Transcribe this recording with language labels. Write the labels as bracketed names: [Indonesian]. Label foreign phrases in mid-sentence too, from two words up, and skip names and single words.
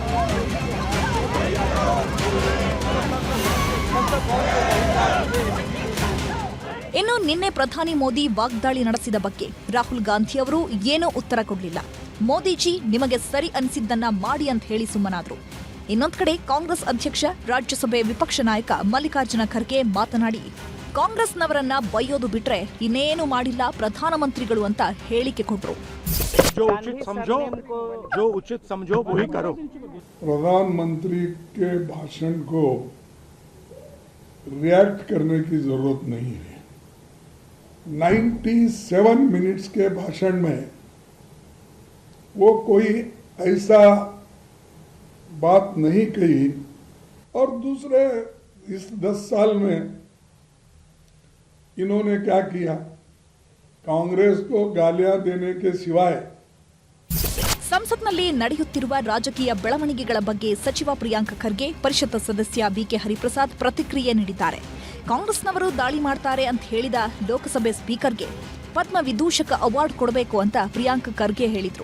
[Kannada] ಇನ್ನು ನಿನ್ನೆ ಪ್ರಧಾನಿ ಮೋದಿ ವಾಗ್ದಾಳಿ ನಡೆಸಿದ ಬಗ್ಗೆ ರಾಹುಲ್ ಗಾಂಧಿ ಅವರು ಏನೂ ಉತ್ತರ ಕೊಡಲಿಲ್ಲ. ಮೋದಿಜಿ ನಿಮಗೆ ಸರಿ ಅನಿಸಿದ್ದನ್ನ ಮಾಡಿ ಅಂತ ಹೇಳಿ ಸುಮ್ಮನಾದ್ರು. ಇನ್ನೊಂದು ಕಡೆ ಕಾಂಗ್ರೆಸ್ ಅಧ್ಯಕ್ಷ ರಾಜ್ಯಸಭೆ ವಿಪಕ್ಷ ನಾಯಕ ಮಲ್ಲಿಕಾರ್ಜುನ ಖರ್ಗೆ ಮಾತನಾಡಿ ಕಾಂಗ್ರೆಸ್ನವರನ್ನ ಬೈಯೋದು ಬಿಟ್ರೆ ಇನ್ನೇನು ಮಾಡಿಲ್ಲ ಪ್ರಧಾನಮಂತ್ರಿಗಳು ಅಂತ ಹೇಳಿಕೆ ಕೊಟ್ರು. [Hindi] प्रधानमंत्री के भाषण को रिएक्ट करने की जरूरत नहीं है. 97 मिनट्स के भाषण में वो कोई ऐसा बात नहीं कही. और दूसरे इस 10 साल में इन्होंने क्या किया? कांग्रेस को गालियां देने के सिवाय. [Kannada] ಸಂಸತ್ನಲ್ಲಿ ನಡೆಯುತ್ತಿರುವ ರಾಜಕೀಯ ಬೆಳವಣಿಗೆಗಳ ಬಗ್ಗೆ ಸಚಿವ ಪ್ರಿಯಾಂಕ ಖರ್ಗೆ, ಪರಿಷತ್ ಸದಸ್ಯ ಬಿಕೆ ಹರಿಪ್ರಸಾದ್ ಪ್ರತಿಕ್ರಿಯೆ ನೀಡಿದ್ದಾರೆ. ಕಾಂಗ್ರೆಸ್ನವರು ದಾಳಿ ಮಾಡ್ತಾರೆ ಅಂತ ಹೇಳಿದ ಲೋಕಸಭೆ ಸ್ಪೀಕರ್ಗೆ ಪದ್ಮ ವಿದೂಷಕ ಅವಾರ್ಡ್ ಕೊಡಬೇಕು ಅಂತ ಪ್ರಿಯಾಂಕ ಖರ್ಗೆ ಹೇಳಿದ್ರು.